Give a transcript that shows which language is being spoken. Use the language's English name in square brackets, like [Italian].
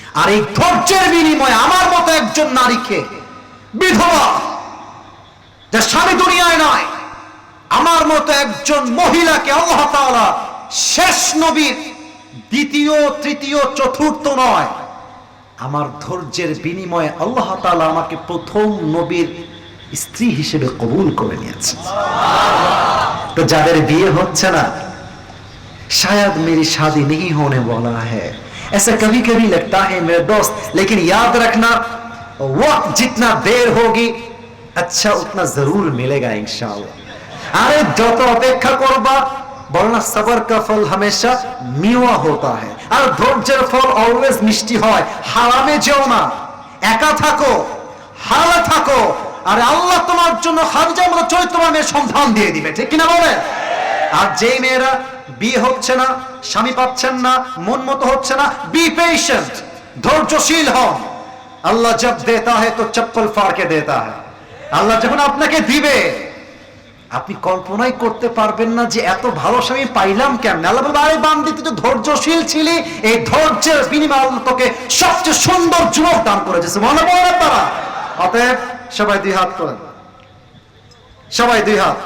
[Bangla] আর এই ধৈর্যের বিনিময়ে আমার মতো একজন নারীকে, বিধবা যার স্বামী দুনিয়ায় নয়, আমার মতো একজন মহিলাকে আল্লাহ তাআলা শেষ নবীর দ্বিতীয়, তৃতীয়, চতুর্থ নয়, আমার ধৈর্যের বিনিময়ে আল্লাহ তাআলা আমাকে প্রথম নবীর স্ত্রী হিসেবে কবুল করে নিয়েছে। তো যাদের বিয়ে হচ্ছে না, [Hindi] शायद मेरी शादी नहीं होने वाला है, ऐसा कभी कभी लगता है मेरे दोस्त, लेकिन याद रखना वक्त जितना देर होगी अच्छा उतना जरूर मिलेगा इंशाअल्लाह। [Bangla] अरे যত অপেক্ষা করবা, বলো না সবর [Hindi] का फल हमेशा मीवा होता है, [Bangla] আর ধৈর্যের ফল অলওয়েজ মিষ্টি হয়। হারামে যেও না, একা থাকো, হারালে থাকো, আর আল্লাহ তোমার জন্য খাদিজার মতো চরিত্রবান মেয়ের সন্ধান দিয়ে দিবে, ঠিক কিনা বলে? আর যেই মেয়েরা বিয়ে হচ্ছে না, স্বামী পাচ্ছেন না, মন মতো হচ্ছে না, [English] be patient, [Bangla] ধৈর্যশীল হন। [Hindi] আল্লাহ জব দেতা है तो चप्पल फाड़ के देता है। [Bangla] আল্লাহ যখন আপনাকে দিবে, আপনি কল্পনাই করতে পারবেন না যে এত ভালো স্বামী পাইলাম কেমন। আল্লাহ বলবে, আরে বান্দি তুই তো ধৈর্যশীল ছিলি, এই ধৈর্যের বিনিময়ে আল্লাহ তোকে সবচেয়ে সুন্দর যুবক দান করেছে, সুবহানাল্লাহ। তারা অতএব সবাই 2 হাত করেন, সবাই 2 হাত।